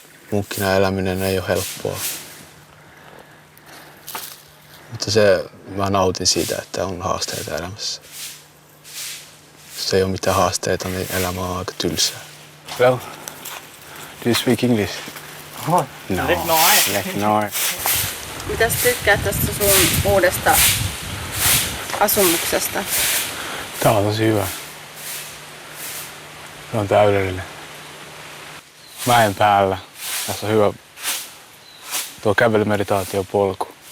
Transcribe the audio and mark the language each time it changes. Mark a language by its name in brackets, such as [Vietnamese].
[Finnish] Munkkina eläminen ei ole helppoa. Mutta mä nautin siitä, että on haasteita elämässä. Jos ei ole mitään haasteita, niin elämä on aika tylsää. [English] Well, do you speak English? [Finnish] No. Leknoin. Mitäs tykkäät tästä sun uudesta asumuksesta? Tää on tosi hyvä. Se on täydellinen. Mäen päällä. Tässä on hyvä tuo kävelymeditaatiopolku.